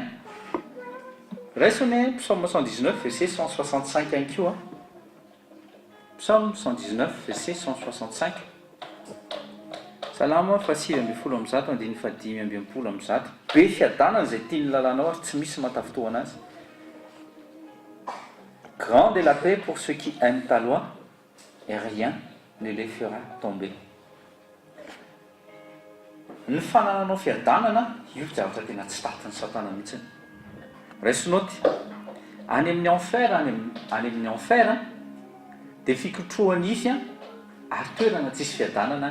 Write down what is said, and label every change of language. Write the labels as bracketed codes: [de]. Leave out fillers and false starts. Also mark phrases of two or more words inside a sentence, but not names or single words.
[mg] Raisiny psaume 119 verset 165 ihany koa. [fr] Psaume 119 verset 165. [mg] Salama fasily amby folo amby zato andiny fadimy amby folo amby zato. Be fiadanana izay tiany lalànao ary tsy misy matafitoana azy. [fr] Grande est la paix pour ceux qui aiment ta loi et rien ne les fera tomber. [mg] Ny fanananao fiadanana io zavatra tena tsy tatin'ny satana mihitsiny. Raisinoty any amin'ny enfer, any amin'ny enfer dia fikotroany ify ary toerana tsisy fiadanana.